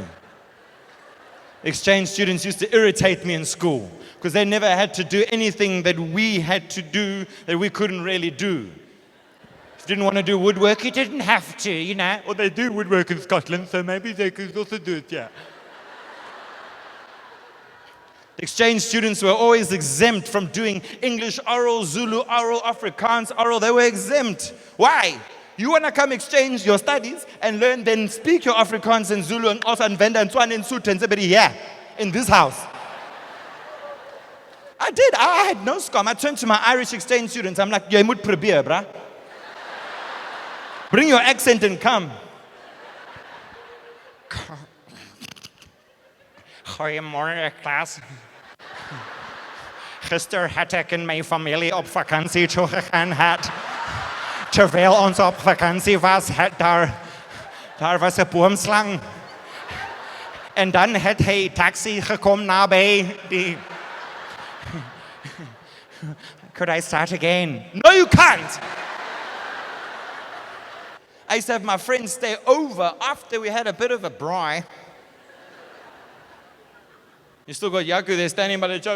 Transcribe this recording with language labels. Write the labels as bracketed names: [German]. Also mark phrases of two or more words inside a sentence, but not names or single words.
[English] Exchange students used to irritate me in school because they never had to do anything that we had to do that we couldn't really do. If you didn't want to do woodwork, you didn't have to, you know. Or they do woodwork in Scotland, so maybe they could also do it, yeah. Exchange students were always exempt from doing English oral, Zulu oral, Afrikaans oral. They were exempt. Why? You want to come exchange your studies and learn, then speak your Afrikaans and Zulu and also and Venda and Tswana and Sotho and everybody here in this house. I did. I had no scum. I turned to my Irish exchange students. I'm like, [Afrikaans] jy moet probeer, [English] bruh. Bring your accent and come. [Afrikaans] Goeiemorgen, klas. Gister het ek in my familie op vakansie toe gegaan het. Terwijl ons op vakantie was, daar was 'n boomslang. En dan het hy taxi gekom naby die... [English] Could I start again? No, you can't! I used to have my friends stay over after we had a bit of a braai. You still got Yaku there standing by the church.